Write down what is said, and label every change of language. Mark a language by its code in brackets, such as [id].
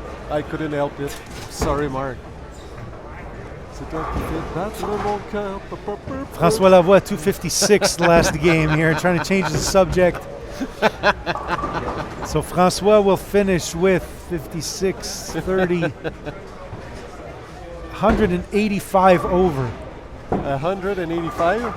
[en] I couldn't help it. Sorry, Mark. [fr] C'est toi qui fais battre mon cœur. [en] François Lavoie, 256 last game here, trying to change the subject. So François will finish with 56, 30, 185 over. 185?